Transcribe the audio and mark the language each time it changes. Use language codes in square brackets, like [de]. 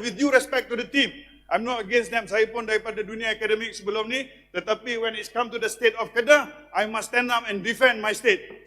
[en] With due respect to the team, I'm not against them. [ms] Saya pun daripada dunia akademik sebelum ni. [en] Tetapi when it's come to the state of Kedah, I must stand up and defend my state.